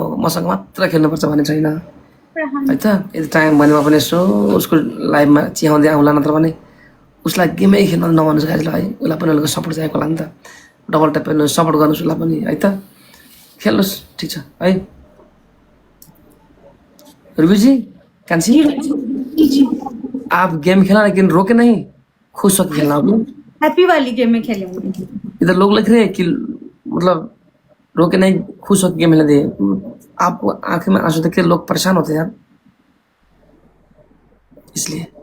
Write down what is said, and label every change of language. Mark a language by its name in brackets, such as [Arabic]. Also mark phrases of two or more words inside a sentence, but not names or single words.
[Nepali] मसँग मात्र खेल्नुपर्छ भन्ने छैन है त। यदि टाइम भनेमा पनि यसो उसको लाइफमा चिहाउँदै आउँला, नत्र भने उसलाई गेमै खेल्न नभन्नुहोस् गाइज ल है। उसलाई पनि अलिकति सपोर्ट चाहिएको होला नि त। [English] double tap [Nepali] हेर्नुहोस्, सपोर्ट गर्नुहोस् उसलाई पनि है त। खेल्नुहोस्, ठिक छ है। रुबीजी, कान्छी, [Hindi] आप गेम खेला लेकिन रोके नहीं, खुश होकर खेलना। आप हैप्पी वाली गेम में खेलेंगे। इधर लोग लिख रहे हैं कि मतलब रोके नहीं, खुश होकर गेम खेलने दे। आपको आंखें में आंसू देख के लोग परेशान होते हैं यार, इसलिए